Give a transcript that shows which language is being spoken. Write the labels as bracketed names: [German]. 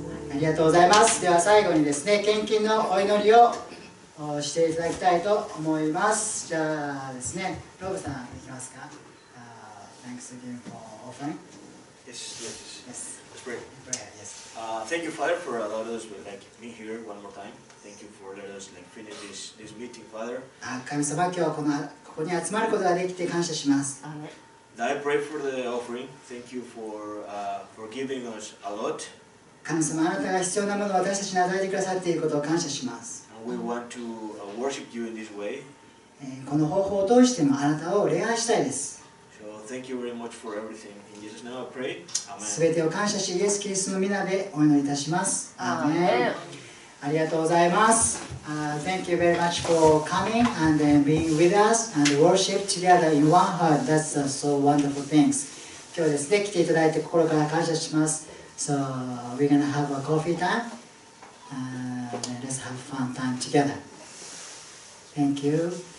[Japanese] ありがとうございます。では最後にですね、献金のお祈りをしていただきたいと思います。じゃあですね、ロブさんいきますか。 [English] Thanks again for offering. Yes. Yes. Let's pray. Prayer, yes. Thank you, Father, for allowing us me here one more time. Thank you for letting us finish this meeting, Father. [Japanese] 神様、今日はここに集まることができて感謝します。 [English] And I pray for the offering. Thank you for giving us a lot. [Japanese] 神様、あなたが必要なものを私たちに与えてくださっていることを感謝します。 [English] And we want to worship you in this way. [Japanese] この方法を通してもあなたを礼拝したいです。 [English] So thank you very much for everything. In Jesus' name I pray. [Japanese] す [English] Amen. [Japanese] べてを感謝し、イエス・キリストの皆でお祈りいたします。アーメン。ありがとうございます。 [English] Thank you very much for coming and being with us and worship together in one heart. That's so wonderful things. [Japanese] 今日ですね、来ていただいて心から感謝します。 [English] So we're gonna have a coffee time and let's have fun time together. Thank you.